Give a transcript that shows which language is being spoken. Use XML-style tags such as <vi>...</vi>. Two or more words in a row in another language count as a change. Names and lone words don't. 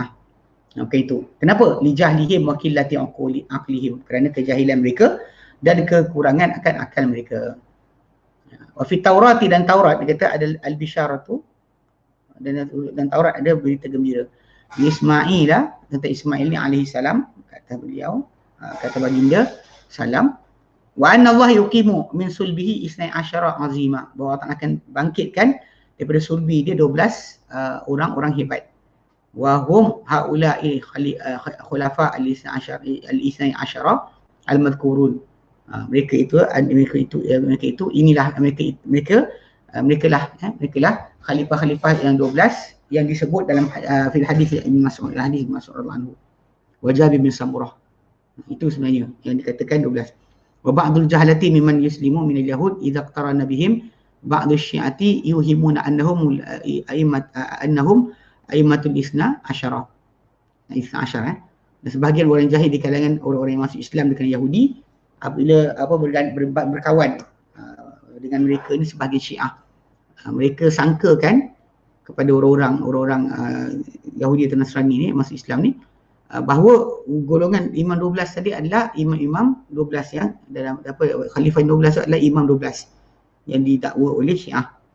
<ms>Okey, itu kenapa?</ms> <ar>لجهلهم وقلة عقلهم,</ar> <ms>kerana kejahilan mereka dan kekurangan akan akal mereka.</ms> <ar>وفي التوراة,</ar> <ms>dan Taurat dia kata ada al-bisyaratu, dan Taurat ada berita gembira. Ismail, tentang Ismail ni</ms> <ar>عليه السلام,</ar> <ms>kata beliau, kata baginda salam,</ms> <ar>وأن الله يقيم من صلبه اثني عشر عظيما,</ar> <ms>bahawa Allah akan bangkitkan daripada sulbi dia 12 orang-orang hebat.</ms> <ar>وهم هؤلاء خلفاء الاثنا عشر المذكورون.</ar> <ms>Mereka lah khalifah-khalifah yang 12 yang disebut dalam</ms> <ar>في الحديث</ar> <ms>Ibn Mas'ud, hadis Ibn Mas'ud</ms> <ar>رضي الله عنه,</ar> <ms>wa Jabir bin Samurah. Itu sebenarnya yang dikatakan 12.</ms> <ar>وبعض الجهلة ممن يسلم من اليهود إذا اقترن بهم بعض الشيعة يوهمون أنهم أئمة الاثنا عشر.</ar> <ms>Dan sebahagian orang jahil di kalangan orang-orang yang masuk Islam di kalangan Yahudi, apabila berkawan dengan mereka ini sebagai Syiah, mereka sangkakan kepada orang-orang Yahudi atau Nasrani ni, masuk Islam ni, bahawa golongan imam 12 tadi adalah imam-imam 12 yang dalam khalifah 12 adalah imam 12 yang didakwa oleh Syiah.</ms>